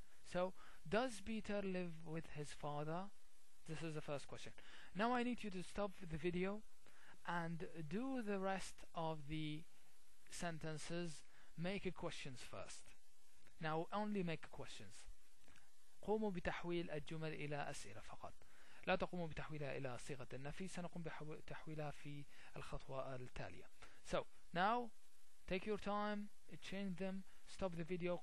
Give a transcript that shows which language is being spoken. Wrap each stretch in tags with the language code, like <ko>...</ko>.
<en>So does Peter live with his father? This is the first question. Now I need you to stop the video and do the rest of the sentences. Make questions first. Now only make questions.</en> <ar>قوموا بتحويل الجمل إلى أسئلة فقط. لا تقوموا بتحويلها إلى صيغة النفي. سنقوم بتحويلها في الخطوة التالية.</ar> <en>So now take your time, change them, stop the video.</en>